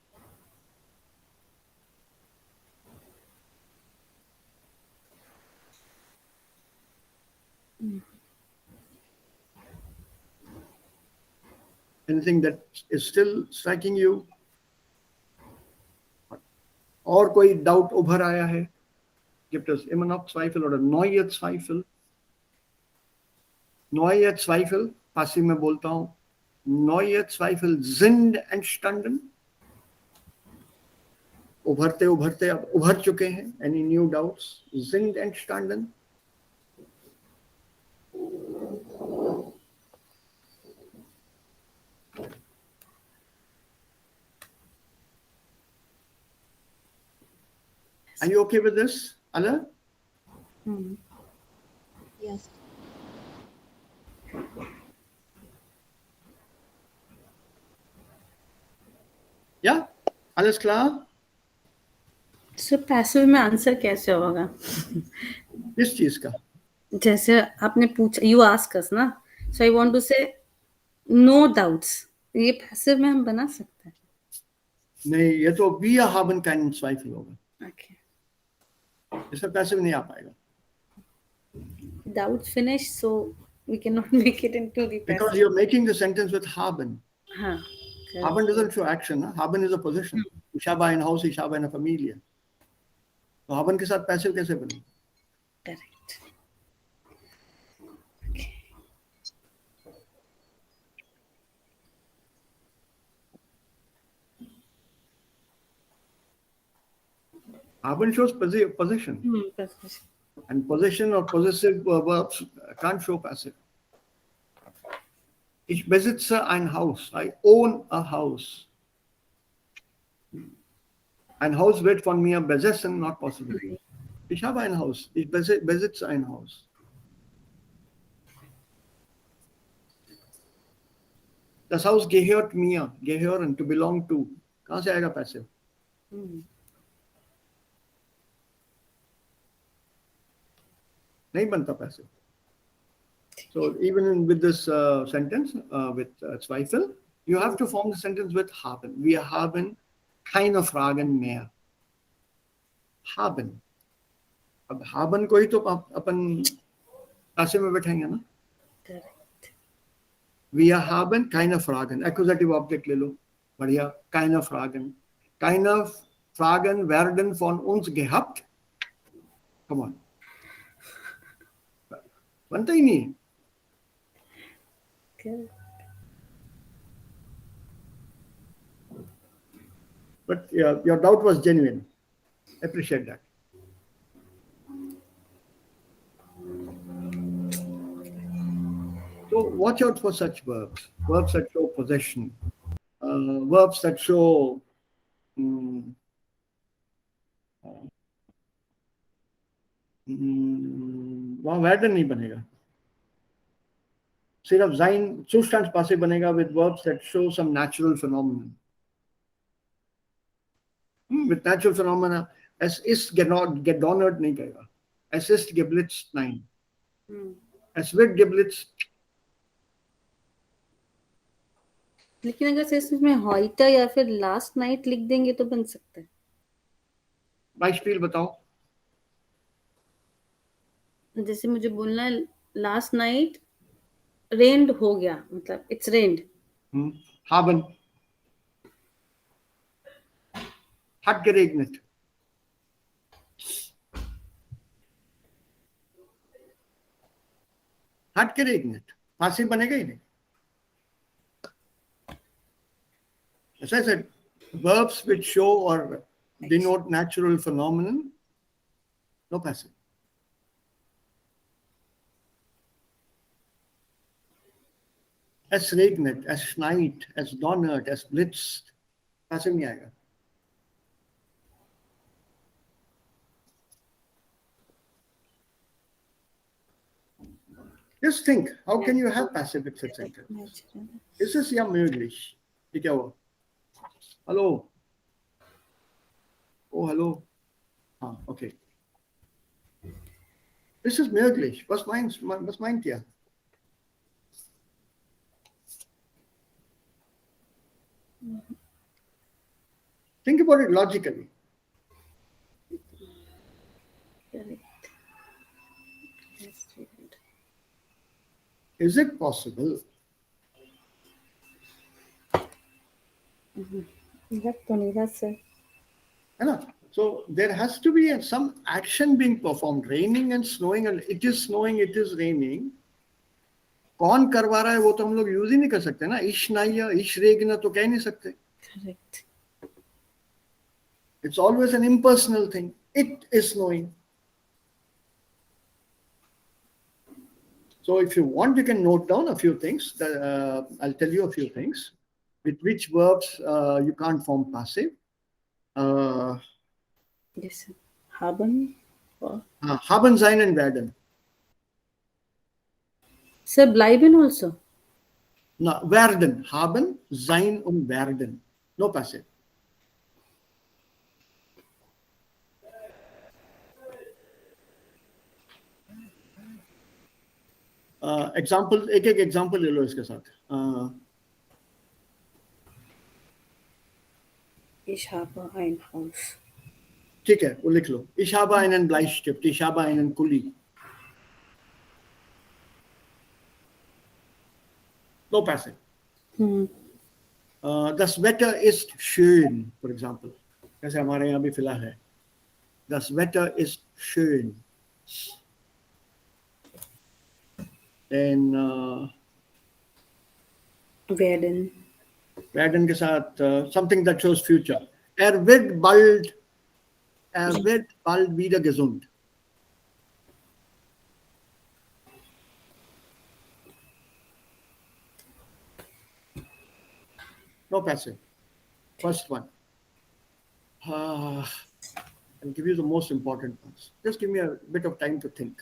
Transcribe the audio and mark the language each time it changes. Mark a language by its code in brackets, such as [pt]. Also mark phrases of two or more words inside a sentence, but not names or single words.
[en] Anything that is still striking you? [hi] और कोई डाउट उभर आया है? [de] Gibt es immer noch Zweifel oder neue Zweifel? Neue Zweifel, [hi] passiv में बोलता हूँ, [de] neue Zweifel sind entstanden. [hi] उभरते उभरते अब उभर चुके हैं. [en] Any new doubts? [de] Sind entstanden. [en] Are you okay with this, [de] Alle? [en] Yes. [de] Ja? Alles klar? [hi] सो पैसिव में आंसर कैसे होगा? किस चीज का? जैसे आपने पूछा, [en] you ask us ना, so I want to say no doubts, [hi] ये पैसिव में हम बना सकते हैं? नहीं, ये तो [de] wir haben keinen Zweifel [hi] होगा. ओके, इसमें पैसिव नहीं आ पाएगा. [en] doubts finish, so we can not make it into the Because पैसिव. you're making the sentence with haben. [hi] हाँ, [en] Haben doesn't show action. Huh? Haben is a position. [de] Ich habe ein Haus, ich habe eine Familie. [hi] तो haben के साथ पैसिव कैसे बने? करेक्ट. [en] Haben shows position. And possession or possessive verbs can't show passive. [de] Ich besitze ein Haus. [en] I own a house. [de] Ein Haus wird von mir besessen, [en] not possible. [de] Ich habe ein Haus. Ich besitze ein Haus. Das Haus gehört mir. Gehören, [en] to belong to. [hi] कहाँ से आएगा passive? नहीं बनता passive. [en] So even with this sentence, with Zweifel, you have to form the sentence with haben. [de] Wir haben keine Fragen mehr. [hi] Haben. अब haben को ही तो अपन passive में बैठेंगे ना. करेक्ट. [de] Wir haben keine Fragen. [en] Accusative Object [hi] ले लो. बढ़िया. [de] Keine Fragen. Keine Fragen werden von uns gehabt. [en] Come on. [hi] बनता ही नहीं. [en] But your doubt was genuine. Appreciate that. So watch out for such verbs. Verbs that show possession. Verbs that show [hi] वहाँ werden नहीं बनेगा. [en] सिर्फ [de] sein Zustandspassiv [en] बनेगा with verbs that show some natural phenomenon. With natural phenomena, [de] es ist gedonnert [hi] नहीं कहेगा. [de] Es ist geblitzt, nein. Es wird geblitzt. [hi] लेकिन अगर से इसमें heute या फिर [en] last night [hi] लिख देंगे तो बन सकता है. Beispiel बताओ. जैसे मुझे बोलना है [en] last night rained [hi] हो गया, मतलब [en] it's rained. [de] Haben. Hat geregnet. Hat geregnet. [hi] Passiv बनेगा ही नहीं. [en] As I said, verbs which show or denote natural phenomenon, no passive. [de] Es regnet, es schneit, es donnert, es blitzt. [hi] Passive नहीं आएगा. [en] Just think, how can you have passive with such sentence? [de] Ist es ja möglich? [hi] ये क्या हुआ? [de] Hallo? [en] Oh, hallo? Ah, okay. [de] Ist es möglich? Was meint ihr? [en] Think about it logically. Correct. Yes, student. Is it possible? [es] Exacto, mira, sir. [hi] है ना? [en] So there has to be some action being performed. Raining and snowing, and it is snowing, it is raining. [hi] कौन करवा रहा है वो तो हम लोग यूज ही नहीं कर सकते ना. इश नाइया इश रेगना तो कह नहीं सकते. [en] Correct. It's always an impersonal thing. It is snowing. So if you want, you can note down a few things. I'll tell you a few things with which verbs you can't form passive. Yes, sir. Haben. Or- [de] Haben, sein and werden. [en] Sir, bleiben also. [de] No, werden. Haben, sein und werden. [en] No passive. [hi] एग्जाम्पल एक एक एग्जाम्पल ले लो इसके साथ. [de] Ich habe ein Haus. [hi] ठीक है, वो लिख लो. [de] Ich habe einen Bleistift. Ich habe einen Kuli. [en] No passive. [de] Das Wetter ist schön, [en] for example. [hi] जैसे हमारे यहाँ भी फिलहाल है. [de] Das Wetter ist schön. Then Werden. [en] werden [hi] के साथ [en] something that shows future. [de] Wird bald wieder gesund. [en] No passive. First one. I'll give you the most important ones. Just give me a bit of time to think.